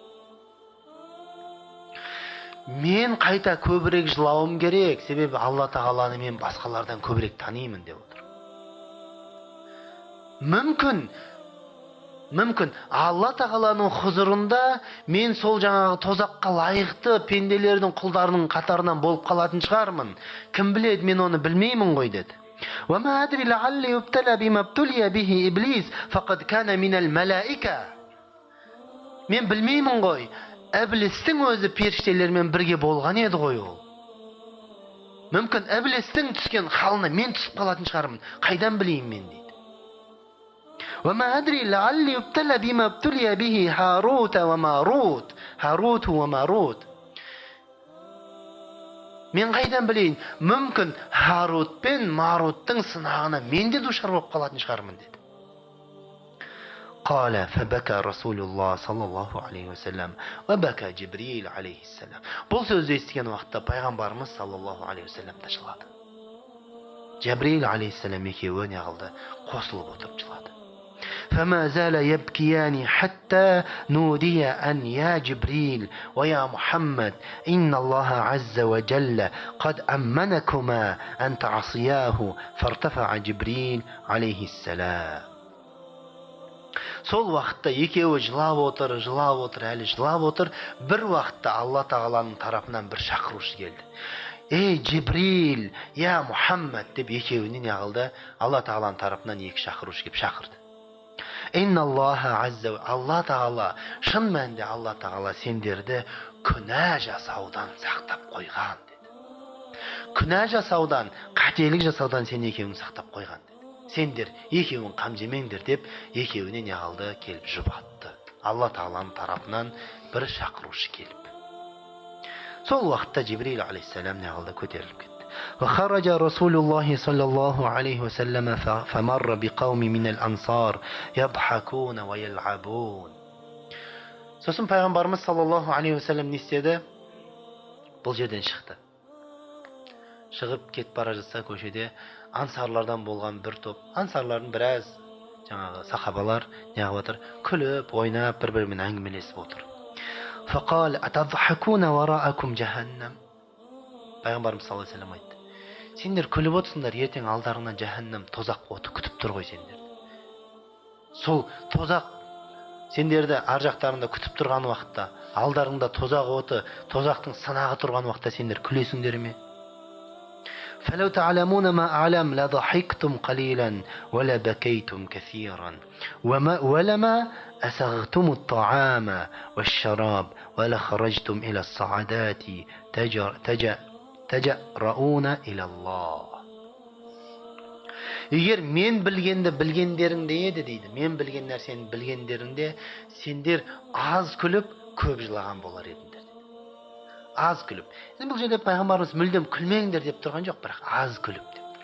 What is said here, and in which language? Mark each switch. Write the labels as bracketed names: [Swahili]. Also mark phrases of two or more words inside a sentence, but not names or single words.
[Kazakh] Мен қайта көбірек жылауым керек, себебі Алла тағаланы мен басқалардан көбірек танимын деп отыр. Мүмкін Алла тағаланың хұзырында мен сол жаңағы тозаққа лайықты пенделердің құлдарының қатарынан болып қалатын шығармын. Кім біледі, мен оны білмеймін ғой деді. [Arabic] وَمَا أَدْرِ لَعَلِّ يُبْتَلَى بِمَا ابْتُلِيَ بِهِ إِبْلِيسَ فَقَدْ كَانَ مِنَ الْمَلَائِكَةِ. [Kazakh] Мен білмеймін ғой, Іблістің өзі періштелермен бірге болған еді ғой ол. Мүмкін Іблістің түскен халына мен түсіп қалатын шығармын. Қайдан білейін мен дейді. [Arabic] وَمَا أَدْرِ لَعَلِّ يُبْتَلَى بِمَا ابْتُلِيَ بِهِ هَارُوتَ وَمَارُوتَ. [Kazakh] Мен қайдан білейін, мүмкін Харут пен Маруттың сынағына мен де душар болып қалатын шығармын деді. [Arabic] قال فبكى رسول الله صلى الله عليه وسلم وبكى جبريل عليه السلام. [Kazakh] Бұл сөзді естіген уақытта пайғамбарымыз [Arabic] صلى الله عليه وسلم [Kazakh] да жылады. Жабрил алейхиссалам екеуі не қылды? Қосылып отырып жылады. [Arabic] فما زال يبكيان حتى نودي أن يا جبريل ويا محمد إن الله عز وجل قد أمنكما أن تعصياه فارتفع جبريل عليه السلام. [Kazakh] Сол уақытта екеуі жылап отыр, әлі жылап отыр. Бір уақытта Алла Тағаланың тарапынан бір шақырушы келді. Ей Жибрил, я Мұхаммад деп екеуіне не қылды? Алла Тағаланың тарапынан екі шақырушы келіп шақырды. Алла Тағала, шын мәнінде Алла Тағала сендерді күнә жасаудан сақтап қойған деді. Күнә жасаудан, қателік жасаудан сен екеуін сақтап қойған деді. Сендер екеуін қам жемеңдер деп екеуіне не қылды? Келіп жұбатты. Алла Тағаланың тарапынан бір шақырушы келіп. Сол уақытта Жибрил алейхиссалам не қылды? Көтеріліп кетті. [Arabic] وخرج رسول الله صلى الله عليه وسلم فمر بقوم من الأنصار يضحكون ويلعبون. [Kazakh] Сосын пайғамбарымыз [Arabic] صلى الله عليه وسلم [Kazakh] не істеді? Бұл жерден шықты. Шығып кетіп бара жатса көшеде ансарлардан болған бір топ, ансарлардың біраз жаңағы сахабалар не қылып отыр? Күліп, ойнап, бір-бірімен әңгімелесіп отыр. [Arabic] فقال أتضحكون وراءكم جهنم. [Kazakh] Пайғамбарымыз [Arabic] صلى الله عليه وسلم [Kazakh] айтты: сендер күліп отырсыңдар, ертең алдарыңнан жаһаннам тозақ оты күтіп тұр ғой сендерді. Сол тозақ сендерді ар жақтарында күтіп тұрған уақытта, алдарыңда тозақ оты, тозақтың сынағы тұрған уақытта сендер күлесіңдер ме? [Arabic] فلو تعلمون ما أعلم لضحكتم قليلا ولا بكيتم كثيرا ولما أسغتم الطعام والشراب ولا خرجتم إلى الصعدات تجرؤون إلى الله. [Kazakh] Егер мен білгенді білгендеріңде еді дейді, мен білген нәрсені білгендеріңде сендер аз күліп, көп жылаған болар едіңдер. Аз күліп. Бұл жерде пайғамбарымыз мүлдем күлмеңдер деп тұрған жоқ, бірақ аз күліп деп тұр.